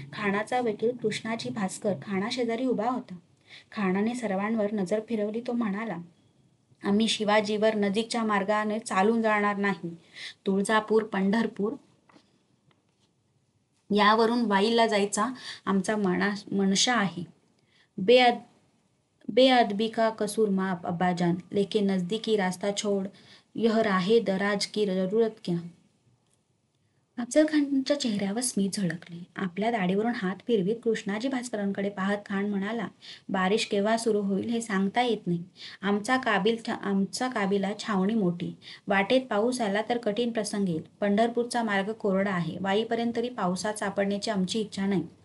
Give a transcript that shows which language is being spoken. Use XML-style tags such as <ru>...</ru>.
<mr>खानाचा वकील कृष्णाजी भास्कर खानाशेजारी उभा होता. खानाने सर्वांवर नजर फिरवली. तो म्हणाला, आम्ही शिवाजीवर नजीकच्या मार्गाने चालून जाणार नाही. तुळजापूर, पंढरपूर यावरून वाईला जायचा आमचा मनशा आहे.</mr> <hi>बेअदबी का कसूर माफ अब्बाजान, लेकिन नजदीकी रास्ता छोड़ यह राहे दराज की जरूरत क्या.</hi> <mr>अफजल खानच्या चेहऱ्यावर स्मित झळकले. आपल्या दाढीवरून हात फिरवीत कृष्णाजी भास्करांकडे पाहत खान म्हणाला, बारिश केव्हा सुरू होईल हे सांगता येत नाही. आमचा काबिला छावणी मोठी. वाटेत पाऊस आला तर कठीण प्रसंग येईल. पंढरपूरचा मार्ग कोरडा आहे. वाईपर्यंत तरी पावसात सापडण्याची आमची इच्छा नाही.</mr>